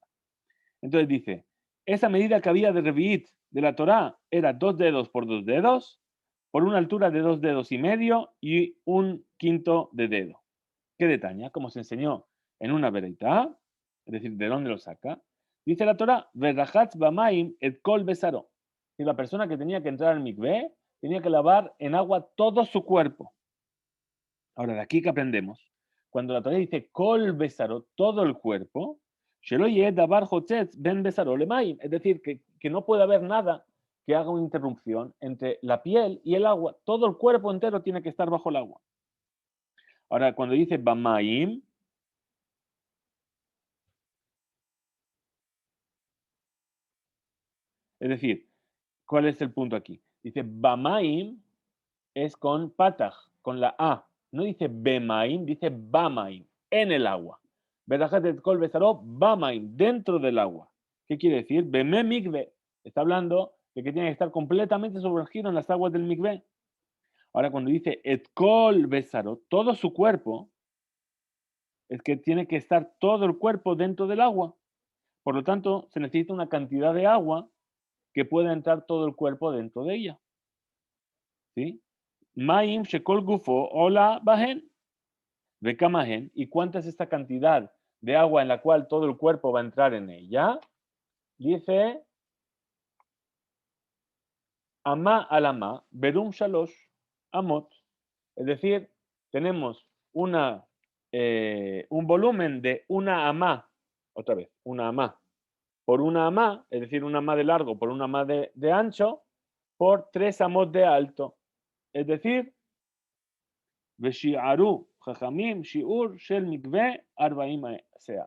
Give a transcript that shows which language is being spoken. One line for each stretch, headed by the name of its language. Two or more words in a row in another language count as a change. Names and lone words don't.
Spanish: Entonces dice, esa medida que había de Revit de la Torá era 2 dedos por 2 dedos, por una altura de 2 dedos y medio y un quinto de dedo. ¿Qué detalle? Como se enseñó en una vereitá, es decir, ¿de dónde lo saca? Dice la Torah,
Hebrew: ורחץ במים את כל בשרו.
Spanish: Y la persona que tenía que entrar al mikvé tenía que lavar en agua todo su cuerpo. Ahora, de aquí que aprendemos, cuando la Torah dice
Hebrew: כל בשרו,
Spanish: todo el cuerpo,
Hebrew: בין בשרו למים,
Spanish: es decir, que no puede haber nada que haga una interrupción entre la piel y el agua. Todo el cuerpo entero tiene que estar bajo el agua. Ahora, cuando dice bamaim, es decir, ¿cuál es el punto aquí? Dice bamaim es con pataj, con la A. No dice bemaim, dice bamaim, en el agua.
Hebrew: ורחץ כל בשרו במים,
Spanish: dentro del agua. ¿Qué quiere decir?
Hebrew: במי מקוה.
Spanish: Está hablando de que tiene que estar completamente sumergido en las aguas del mikve. Ahora, cuando dice
Hebrew: את כל בשרו,
Spanish: todo su cuerpo, es que tiene que estar todo el cuerpo dentro del agua. Por lo tanto, se necesita una cantidad de agua que pueda entrar todo el cuerpo dentro de ella. ¿Sí?
Hebrew: מים שכל גופו עולה בהן וכמה הן.
Spanish: ¿Y cuánta es esta cantidad de agua en la cual todo el cuerpo va a entrar en ella?
Hebrew: Dice אמה על אמה ברום שלוש אמות.
Spanish: Es decir, tenemos un volumen de una amá, otra vez, una amá, por una amá, es decir, una amá de largo por una amá de ancho, por 3 amot de alto. Es decir,
Hebrew: ושיערו חכמים שיעור של מקוה 40 סאה.